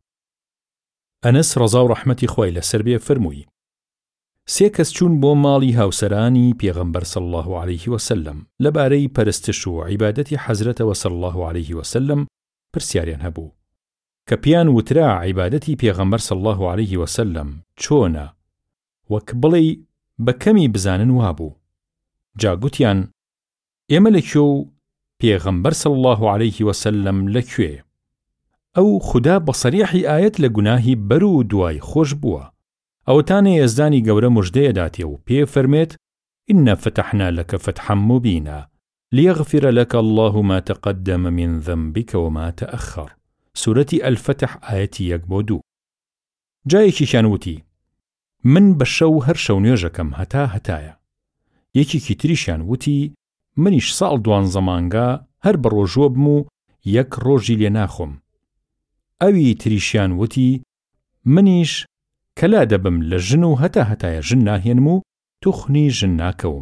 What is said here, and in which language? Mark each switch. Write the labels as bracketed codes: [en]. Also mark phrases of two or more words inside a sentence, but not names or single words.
[ckb] ئەنەس ڕەزا و ڕەحمەتی خوای لەسەر بێ فەرمووی: 3 کەس چوون بۆ ماڵی هاوسەرانی پێغەمبەر [ar] صلی الله علیه وسلم [ckb] لەبارەی پەرستش و عیبادەتی حەزرەتەوە [ar] صلی الله علیه وسلم [ckb] پرسیاریان هەبوو کە پیان وترا عیبادەتی پێغەمبەر [ar] صلی الله علیه وسلم [ckb] چۆنە، وەک بڵێ بە کەمی بزانن وابوو. جاگوتیان: ئێمە لەکوێ و پێغەمبەر [ar] صلی الله علیه وسلم [ckb] لەکوێ؟ ئەو خوددا بە سەریحی ئاەت لە گوناهی بەر و دوای خۆش بووە. ئەوەتانێ یەزدانی گەورە موژدەیەداتێ و پێ فەرمێت: [ar] إنا فتحنا لك فتحا مبينا ليغفر لك الله ما تقدم من ذنبك وما تأخر. [ckb] سورەتی الفتح ئاەتی 1-2. جایەکیشیان وتی: من بە شەو هەر شەو نوێژەکەم هەتا هەتایە. یەکێکی تریشیان وتی: منیش ساڵ 12 مانگا هەر بە ڕۆژوە بم و 1 ڕۆژی لێ ناخۆم. ئەوی تریشیان وتی: منیش کەلا دەبم لە ژن و هەتا هەتایە ژن ناهێنم و توخنی ژن ناکەوم.